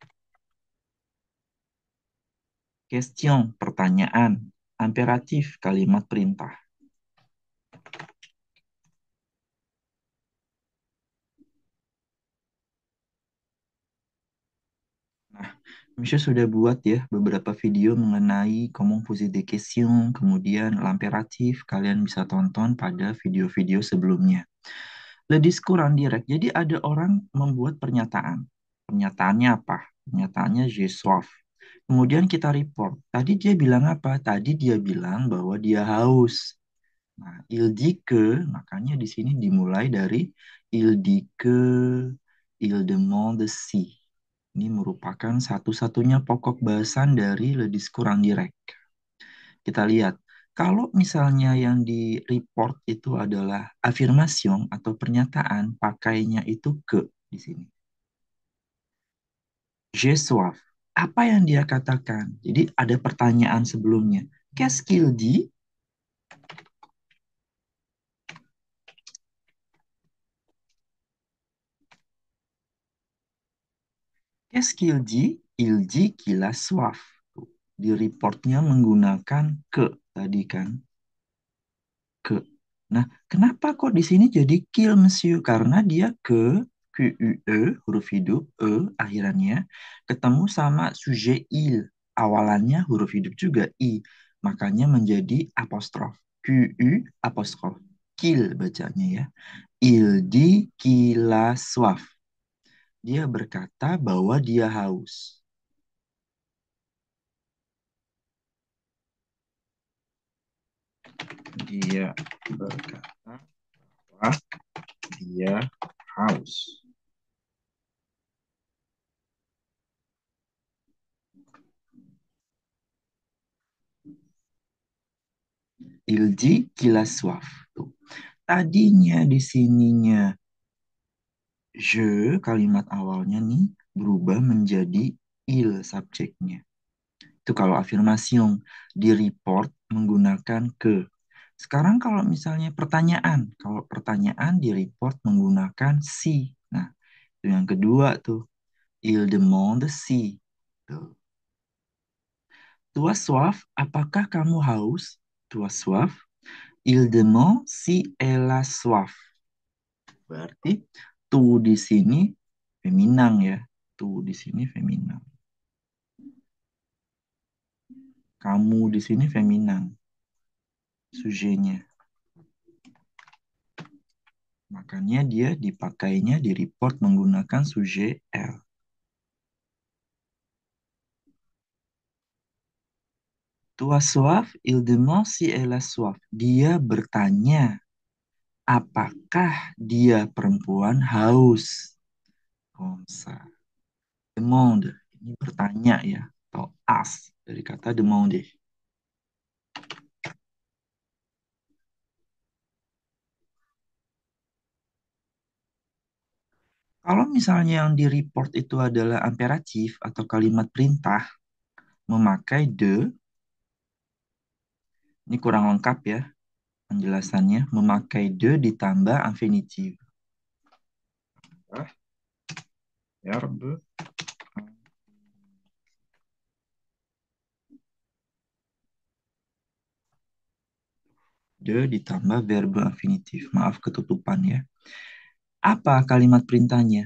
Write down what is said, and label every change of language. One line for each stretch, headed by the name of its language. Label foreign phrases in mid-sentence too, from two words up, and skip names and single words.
Indonesian: Question, pertanyaan. Imperatif, kalimat perintah. Nah, Misha sudah buat ya beberapa video mengenai
French: comment poser des questions,
Indonesian: kemudian l'impératif. Kalian bisa tonton pada video-video sebelumnya.
French: Le discours indirect.
Indonesian: Jadi ada orang membuat pernyataan. Pernyataannya apa? Pernyataannya
French: je soif.
Indonesian: Kemudian kita report. Tadi dia bilang apa? Tadi dia bilang bahwa dia haus. Nah,
French: il dit que,
Indonesian: makanya di sini dimulai dari
French: il dit que, il demande si.
Indonesian: Ini merupakan satu-satunya pokok bahasan dari
French: le discours indirect.
Indonesian: Kita lihat, kalau misalnya yang di report itu adalah affirmation atau pernyataan, pakainya itu ke di sini.
French: J'ai soif.
Indonesian: Apa yang dia katakan? Jadi ada pertanyaan sebelumnya.
French: Qu'est-ce qu'il dit? Qu'est-ce qu'il dit? Il dit qu'il a soif.
Indonesian: Di reportnya menggunakan ke tadi kan, ke. Nah, kenapa kok di sini jadi kill, Monsieur? Karena dia QUE, huruf hidup, akhirannya, ketemu sama sujet il. Awalannya huruf hidup juga, I. Makanya menjadi apostrof. QU apostrof. Kill bacanya ya.
French: Il dit qu'il a soif.
Indonesian: Dia berkata bahwa dia haus. Dia berkata bahwa dia haus.
French: Il dit qu'il a soif.
Indonesian: Tuh. Tadinya di sininya je, kalimat awalnya nih, berubah menjadi il subjeknya. Itu kalau afirmasi di report menggunakan ke. Sekarang kalau misalnya pertanyaan, kalau pertanyaan di report menggunakan si. Nah, itu yang kedua tuh.
French: Il demande si. Tuh. Toi soif,
Indonesian: apakah kamu haus?
French: Toi soif. Il demande si elle a soif.
Indonesian: Berarti tu di sini feminang ya. Tu di sini feminang. Kamu di sini feminang. Sujenya. Makanya dia dipakainya di report menggunakan sujet L.
French: Toi soif, il demande si elle a soif.
Indonesian: Dia bertanya, apakah dia perempuan haus?
French: Comme ça. Demande.
Indonesian: Ini bertanya ya. Atau ask. Dari kata demander. Kalau misalnya yang di report itu adalah imperatif atau kalimat perintah, memakai de, ini kurang lengkap ya penjelasannya, memakai de ditambah infinitive.
French: Ah, verbe.
Indonesian: De ditambah
French: verbe infinitif.
Indonesian: Maaf ketutupan ya. Apa kalimat perintahnya?